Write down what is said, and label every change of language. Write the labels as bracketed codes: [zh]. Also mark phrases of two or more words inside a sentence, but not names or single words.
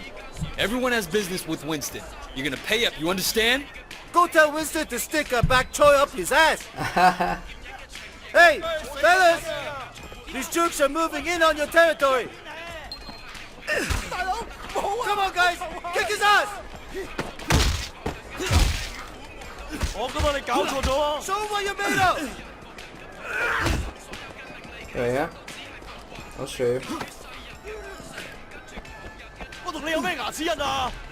[en] Everyone has business with Winston. You're gonna pay up, you understand? Go tell Winston to stick a back toy up his ass. Hey, fellas! These troops are moving in on your territory. Come on, guys! Kick his ass! [yue] 我覺得你搞錯咗啊！ [en] Show him what you're made of! Oh, yeah? I'll show you. [yue] 我同你有咩牙齒印啊？